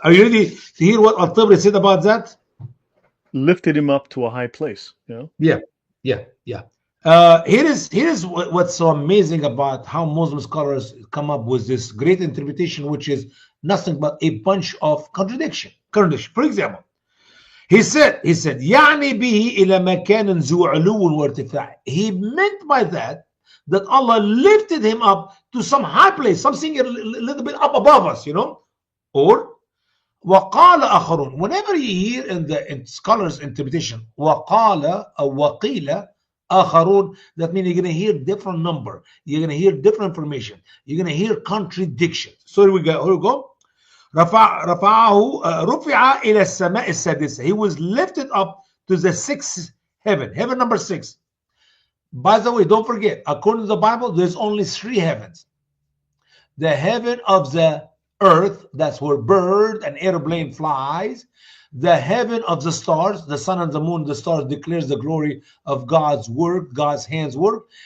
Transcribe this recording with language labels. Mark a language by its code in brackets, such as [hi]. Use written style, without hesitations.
[en] Are you ready to hear what Al-Tabari said about that? Lifted him up to a high place. Yeah. Here is what's so amazing about how Muslim scholars come up with this great interpretation, which is nothing but a bunch of contradiction. For example, he said [ar] يعني به إلى مكان ذو علو وارتفاع. [en] He meant by that Allah lifted him up to some high place, something a little bit up above us, Or [ar] وقال آخرون. [en] Whenever you hear in scholars' interpretation [ar] وقال أو وقيل آخرون, [en] that means you're going to hear different number, you're going to hear different information, you're going to hear contradictions. So here we go. [ar] رفعه رفع إلى السماء السادسة. [en] He was lifted up to the 6th heaven number 6. By the way, don't forget, according to the Bible, there's only 3 heavens. The heaven of the earth, that's where bird and airplane flies. The heaven of the stars, the sun and the moon, the stars declares the glory of God's work, God's hands work.